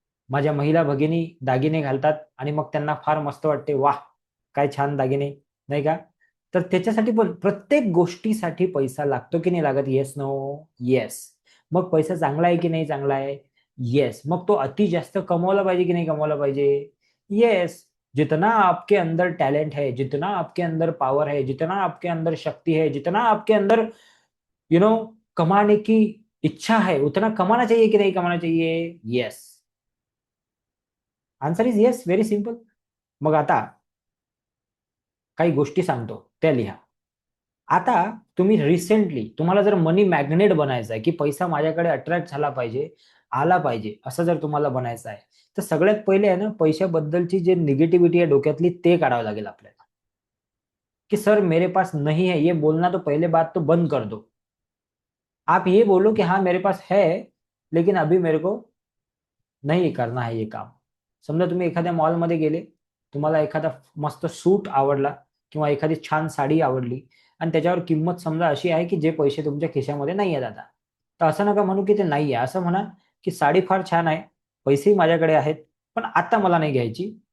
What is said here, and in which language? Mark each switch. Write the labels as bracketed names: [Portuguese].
[Marathi] माझ्या महिला भगिनी दागिने घालतात आणि मग त्यांना फार मस्त वाटते, वाह! काय छान दागिने, नाही का? तर त्याच्यासाठी पण प्रत्येक गोष्टीसाठी पैसा लागतो की नाही लागत? [English] Yes no? [Marathi] येस. मग पैसा चांगला आहे की नाही चांगला आहे? येस. मग तो अति जास्त कमवला पाहिजे की नाही कमवला पाहिजे? येस. [Hindi] जितना आपके अंदर टैलेंट है, जितना आपके अंदर पावर है, जितना आपके अंदर शक्ति है, जितना आपके अंदर कमाने की इच्छा है, उतना कमाना चाहिए कि नहीं कमाना चाहिए? [English] Yes. Answer is yes. Very simple. [Marathi] मग आता काही गोष्टी सांगतो, त्या लिहा. आता तुम्ही रिसेंटली, तुम्हाला जर मनी मॅग्नेट बनायचं आहे, की पैसा माझ्याकडे अट्रॅक्ट झाला पाहिजे, आला पाहिजे, असं जर तुम्हाला बनायचं आहे, तर सगळ्यात पहिले आहे ना, पैशाबद्दलची जे निगेटिव्हिटी आहे डोक्यातली, ते काढावं लागेल आपल्याला. [Hindi] कि सर मेरे पास नहीं है, ये बोलना तो पहले बात तो बंद कर दो. आप ये बोलो कि हाँ मेरे पास है, लेकिन अभी मेरे को नाही करना है ये काम. [Marathi] समजा तुम्ही एखाद्या मॉलमध्ये गेले, तुम्हाला एखादा मस्त सूट आवडला किंवा एखादी छान साडी आवडली आणि त्याच्यावर किंमत समजा अशी आहे की जे पैसे तुमच्या खिशामध्ये नाही आहेत आता. तर असं नका म्हणू की ते नाही आहे. असं म्हणा की साडी फार छान आहे, पैसेही माझ्याकडे आहेत, पण आता मला नाही घ्यायची.